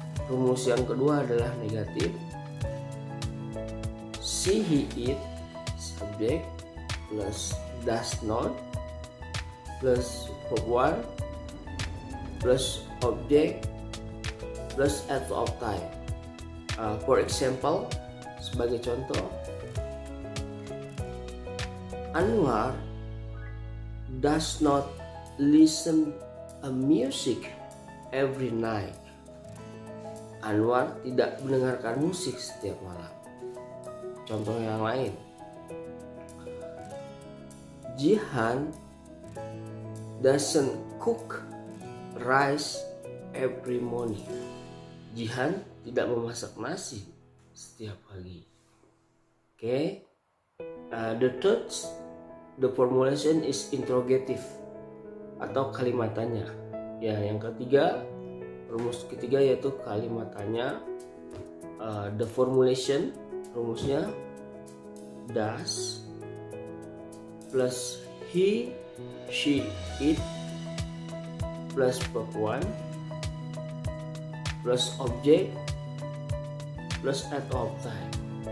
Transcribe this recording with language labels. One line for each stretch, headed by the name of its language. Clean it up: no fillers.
Indonesian: Rumus yang kedua adalah negatif.
English: See, he eat, subject, plus does not, plus verb 1, plus object, plus adverb of time. For example,
Indonesian: sebagai contoh,
English: Anwar does not listen a music every night.
Indonesian: Anwar tidak mendengarkan musik setiap malam. Contoh yang lain,
English: Jihan doesn't cook rice every morning.
Indonesian: Jihan tidak memasak nasi setiap pagi. Okay.
English: The third, the formulation is interrogative
Indonesian: atau kalimat tanya. Ya, yang ketiga, rumus ketiga yaitu kalimat tanya.
English: The formulation,
Indonesian: rumusnya
English: does plus he, she, it plus verb 1 plus object plus adverb of time.